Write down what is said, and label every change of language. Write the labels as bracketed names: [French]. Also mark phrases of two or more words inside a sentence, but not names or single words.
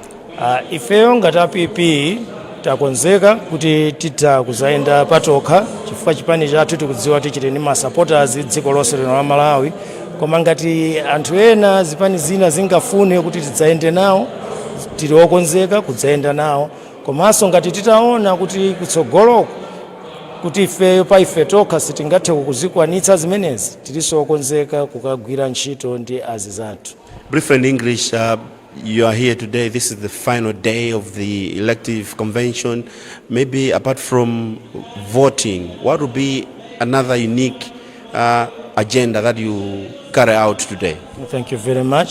[Nyanja] Ifeyo ngati PP takonzeka kuti tita kuzayenda patokha chifukwa chipani chathu tikudziwa kuti chili ndi ma supporters dziko lonse lino la Malawi, koma ngati anthu ena zipani zina zingafune kuti tidzayende nawo tili okonzeka kudzayenda nawo, komanso ngati titaona kuti kutsogoloko kuti ife tokha sitingathe kuzikwanitsa zimenezi tilinso okonzeka kukagwira ntchito ndi azizathu. [English] Briefly in English, you are here today. This is the final day of the elective convention. Maybe apart from voting, what would be another unique agenda that you carry out today? Thank you very much.